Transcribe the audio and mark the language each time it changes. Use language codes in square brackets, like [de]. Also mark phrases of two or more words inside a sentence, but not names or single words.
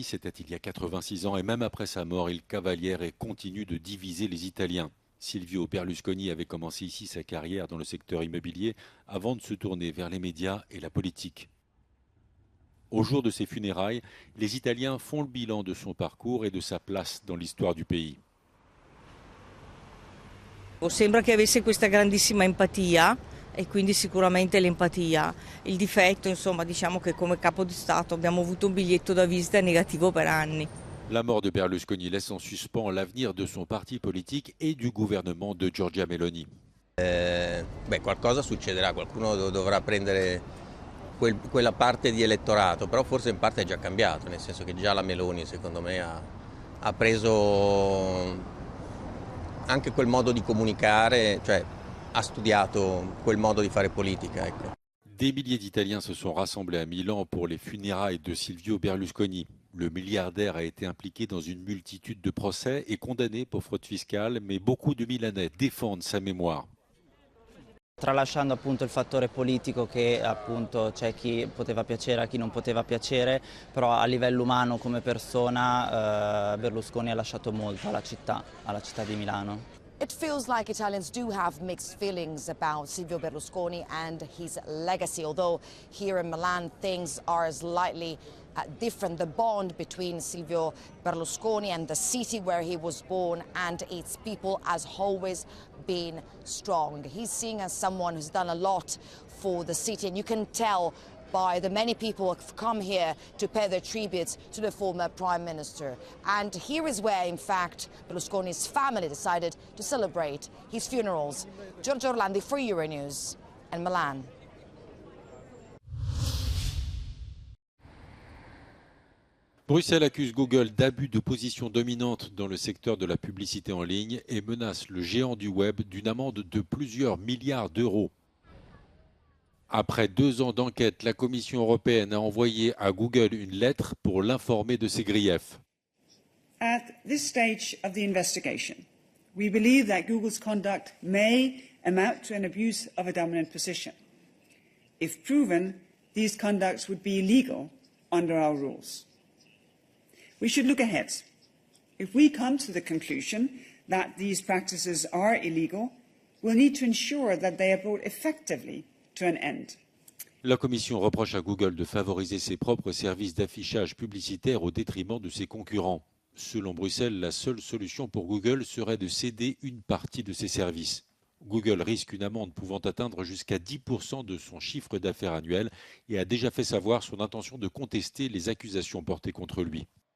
[fr] C'était il y a 86 ans et même après sa mort, il Cavaliere continue de diviser les Italiens. Silvio Berlusconi avait commencé ici sa carrière dans le secteur immobilier avant de se tourner vers les médias et la politique. Au jour de ses funérailles, les Italiens font le bilan de son parcours et de sa place dans l'histoire du pays. [it] Sembra che avesse questa grandissima empatia e quindi sicuramente l'empatia. Il difetto, insomma, diciamo che come capo di Stato abbiamo avuto un biglietto da visita negativo per anni. [fr] La mort de Berlusconi laisse en suspens l'avenir de son parti politique et du gouvernement de Giorgia Meloni. [it] Qualcosa succederà, qualcuno dovrà prendere quella parte di elettorato, però forse in parte è già cambiato, nel senso che già la Meloni secondo me ha preso anche quel modo di comunicare, cioè ha studiato quel modo di fare politica. Ecco. [fr] Des milliers d'Italiens se sont rassemblés à Milan pour les funérailles de Silvio Berlusconi. Le milliardaire a été impliqué dans une multitude de procès et condamné pour fraude fiscale, mais beaucoup de Milanais défendent sa mémoire. [it] Tralasciando appunto il fattore politico che appunto c'è chi poteva piacere, a chi non poteva piacere, però a livello umano come persona Berlusconi ha lasciato molto alla città di Milano. [en] It feels like Italians do have mixed feelings about Silvio Berlusconi and his legacy, although here in Milan things are slightly different. The bond between Silvio Berlusconi and the city where he was born and its people has always been strong. He's seen as someone who's done a lot for the city, and you can tell by the many people who have come here to pay their tributes to the former Prime Minister. And here is where, in fact, Berlusconi's family decided to celebrate his funerals. Giorgio Orlandi for Euronews and Milan. [fr] Bruxelles accuse Google d'abus de position dominante dans le secteur de la publicité en ligne et menace le géant du web d'une amende de plusieurs milliards d'euros. Après 2 ans d'enquête, la Commission européenne a envoyé à Google une lettre pour l'informer de ses griefs. [en] At this stage of the investigation, we believe that Google's conduct may amount to an abuse of a dominant position. If proven, these conducts would be illegal under our rules. We should look ahead. If we come to the conclusion that these practices are illegal, we'll need to ensure that they are brought effectively to an end. [fr] La Commission reproche à Google de favoriser ses propres services d'affichage publicitaire au détriment de ses concurrents. Selon Bruxelles, la seule solution pour Google serait de céder une partie de ses services. Google risque une amende pouvant atteindre jusqu'à 10% de son chiffre d'affaires annuel et a déjà fait savoir son intention de contester les accusations portées contre lui.